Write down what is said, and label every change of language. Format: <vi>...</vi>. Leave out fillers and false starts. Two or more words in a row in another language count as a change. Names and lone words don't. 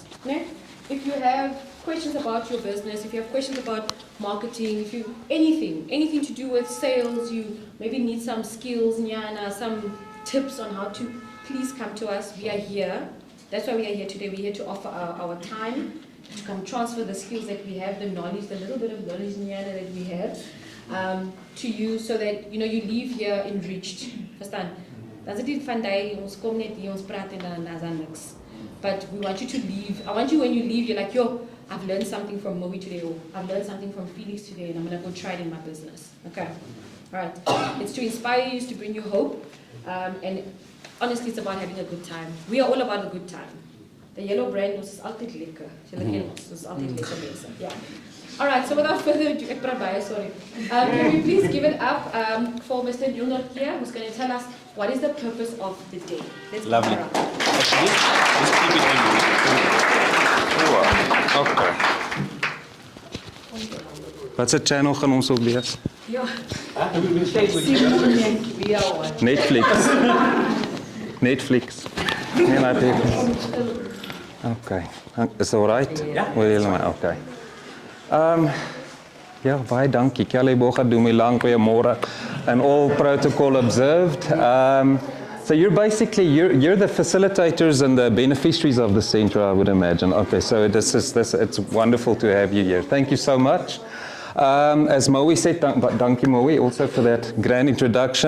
<en>If you have questions about your business, if you have questions about marketing, if you anything to do with sales, you maybe need some skills, Nyana, some tips on how to, please come to us. We are here. That's why we are here today. We're here to offer our time, to come transfer the skills that we have, the knowledge, the little bit of knowledge that we have, to you, so that you leave here enriched. Verstaan? That's it.</en> <af>Ons kom net hier, ons praat en dan is niks.</af> <en>But we want you to leave. I want you, when you leave, you're like, yo, I've learned something from Moe today, or I've learned something from Felix today, and I'm gonna go try it in my business. Okay. All right. It's to inspire you, it's to bring you hope, and honestly, it's about having a good time. We are all about a good time. The yellow brand is</en> <af>altijd lekker.</af> <en>It's</en> <af>altijd lekker.</af> <en>Yeah. All right. So without further ado, sorry. Can we please give it up for Mr. Neil here, who's going to tell us what is the purpose of the day. Let's Lovely. Just keep it in. Okay.</en> <af>Wat se channel gaan ons op wees? Ja. Netflix. Nee, laat even. Okay.</af> <en>Is all right?</en> <af>Hoor julle my? Okay. Ja, baie dankie. Kelly Boga doen my lang goeiemôre</af> <en>and all protocol observed. So you're basically you're the facilitators and the beneficiaries of the center, I would imagine. Okay, so it's wonderful to have you here. Thank you so much. As Moe said, thank you Moe also for that grand introduction.</en>